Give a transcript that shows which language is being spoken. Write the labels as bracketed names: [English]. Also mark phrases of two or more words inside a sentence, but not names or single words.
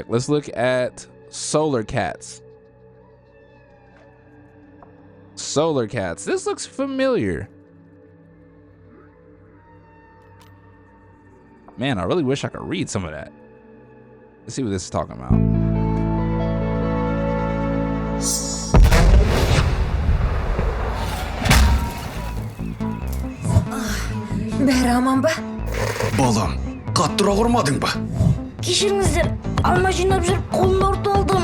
[English] Let's look at Solar Cats. Solar Cats. This looks familiar. Man, I really wish I could read some of that. Let's see what this is talking about. [Kazakh] Бәрі аман ба? Балам, қаттырақ ұрмадың ба? Кешіріңіздер, алма жинап жүріп қолымды ауыртып алдым.